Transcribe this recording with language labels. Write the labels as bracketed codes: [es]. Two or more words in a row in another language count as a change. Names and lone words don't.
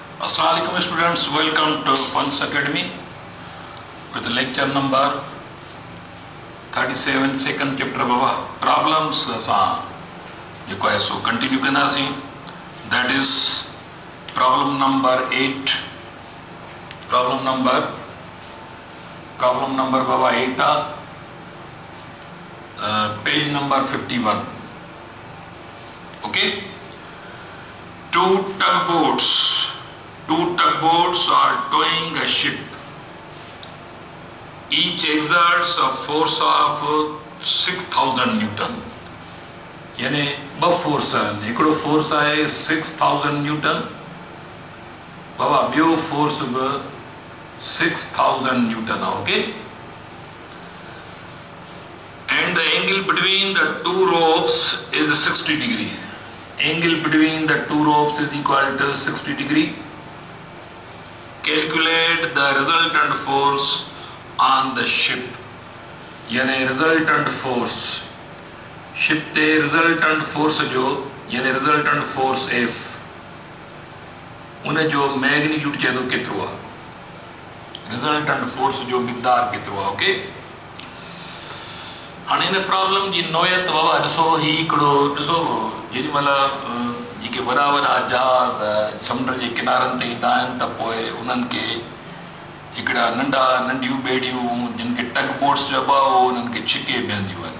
[en] Assalamualaikum students, welcome to Punch Academy with lecture number 37, second chapter baba problems sa [sd] जेको है सो कंटिन्यू कंदासीं. [en] That is problem number 8. Problem number baba 8 page number 51. Okay. Two tugboats are towing a ship. Each exerts a force of 6,000 Newton. [sd] यानी ब फोर्स आहिनि. हिकिड़ो फोर्स आहे 6,000 न्यूटन, बाबा ॿियो फोर्स बि 6,000 न्यूटन आहे. ओके. [en] And the angle between the two ropes is 60 degree. Angle between the two ropes is equal to 60 degree. Calculate the resultant force on the ship. [sd] यानी [en] resultant force ship [sd] ते [en] resultant force [sd] जो यानी [en] resultant force F [sd] उन जो मैग्नीट्यूड चेदो केतिरो आहे, [en] resultant force [sd] जो मिक़दार केतिरो आहे. ओके. हाणे हिन प्रॉब्लम जी नोयत बाबा ॾिसो, ही हिकिड़ो ॾिसो जेॾी महिल जेके वॾा वॾा जहाज समुंड जे किनारनि ते ईंदा आहिनि त पोइ उन्हनि खे हिकिड़ा नंढियूं ॿेड़ियूं जिन खे [en] tug boats [sd] चइबो आहे उन्हनि खे छिके बीहंदियूं आहिनि.